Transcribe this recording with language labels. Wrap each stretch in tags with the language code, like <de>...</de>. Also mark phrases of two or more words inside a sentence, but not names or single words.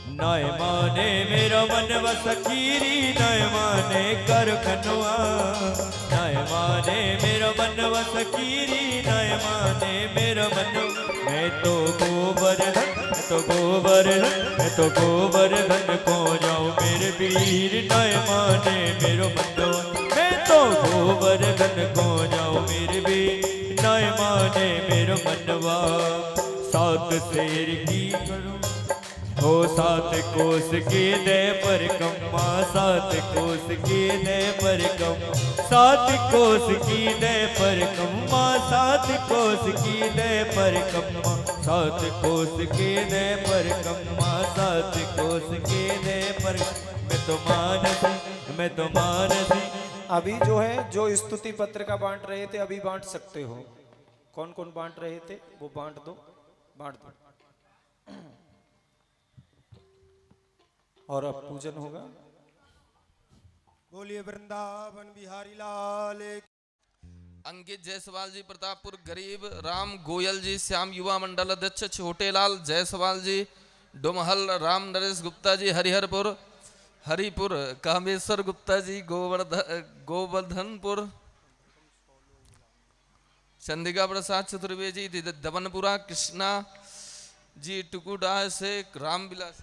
<bra>नाय माने मेरो मन वसकीरी नाय माने कर खनुआ नाय माने मेरो मन वसकीरी नाय माने मेरो मन मैं तो गोवर्धन मैं तो गोवर्धन को जाऊं मेरे वीर नाय माने मेरो मनवा मैं तो गोवर्धन को जाऊं मेरे वीर नाय माने मेरो मनवा सात शेर की करूं हो सात कोस के दे पर कम्मा सात कोस के दे पर कम सात कोस की दे पर कम्मा सात कोस की दे पर कम्मा सात कोस के दे पर कम्मा सात कोस के दे पर मैं तो मानसी</bra> <hi>अभी जो है जो स्तुति पत्र का बांट रहे थे अभी बांट सकते हो। कौन कौन बांट रहे थे वो बांट दो। और अब पूजन होगा। बोलिए वृंदावन बिहारी लाल की। अंकित जायसवाल जी प्रतापपुर गरीब, राम गोयल जी श्याम युवा मंडल अध्यक्ष छोटेलाल जायसवाल जी डोमहल, राम नरेश गुप्ता जी हरिपुर कामेश्वर गुप्ता जी गोवर्धनपुर, चंदिका प्रसाद चतुर्वेदी जी दमनपुरा, कृष्णा जी टुकुडा से रामविलासी</hi>